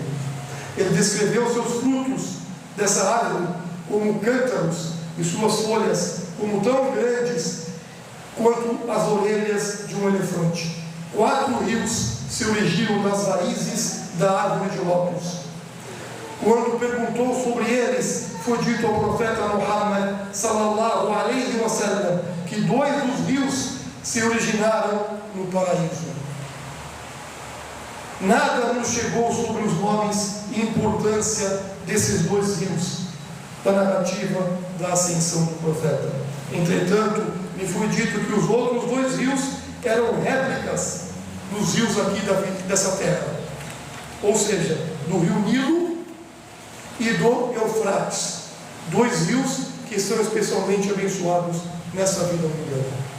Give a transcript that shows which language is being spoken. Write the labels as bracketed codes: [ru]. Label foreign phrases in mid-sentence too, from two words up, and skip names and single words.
[pt] Ele descreveu seus frutos dessa árvore como cântaros e suas folhas como tão grandes quanto as orelhas de um elefante. 4 rios se originam das raízes da árvore de lótus. Quando perguntou sobre eles, foi dito ao profeta Muhammad [ar] صلى الله عليه وسلم [pt] que 2 dos rios se originaram no paraíso. Nada nos chegou sobre os nomes e importância desses 2 rios da narrativa da ascensão do profeta. Entretanto, me foi dito que os outros 2 rios eram réplicas dos rios aqui dessa terra, ou seja, do rio Nilo e do Eufrates, 2 rios que estão especialmente abençoados nessa vida mundana.